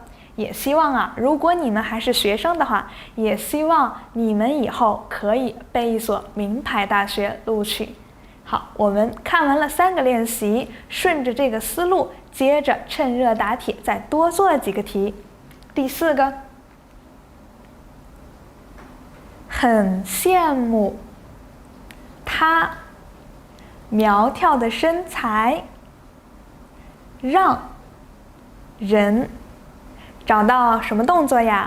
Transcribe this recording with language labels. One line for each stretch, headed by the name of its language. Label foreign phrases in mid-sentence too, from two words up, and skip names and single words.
Chinese: 也希望啊，如果你們還是學生的話，也希望你們以後可以被一所名牌大學錄取。好，我們看完了3個練習，順着這個思路，接着趁熱打鐵，再多做幾個題。第4 個，很羨慕他苗條的身材，讓人找到什麼動作呀？